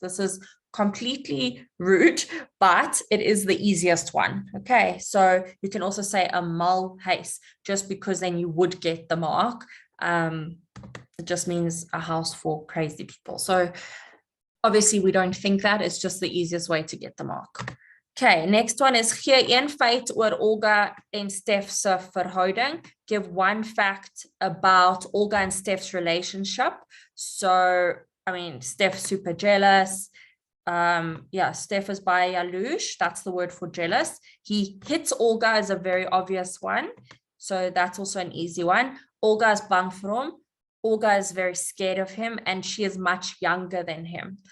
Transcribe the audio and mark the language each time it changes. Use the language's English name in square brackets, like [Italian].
[English] This is completely rude, but it is the easiest one. Okay, so you can also say a mal huis, just because then you would get the mark. It just means a house for crazy people. So obviously we don't think that. It's just the easiest way to get the mark. Okay, next one is [Afrikaans] gee een feit oor Olga en Steph se verhouding. [English] Give one fact about Olga and Steph's relationship. So, I mean, Steph's super jealous. Yeah, [Afrikaans] Steph is by jaloers. [English] That's the word for jealous. He hits Olga is a very obvious one. So that's also an easy one. [Afrikaans] Olga is bang vir hom. [English] Olga is very scared of him, and she is much younger than him.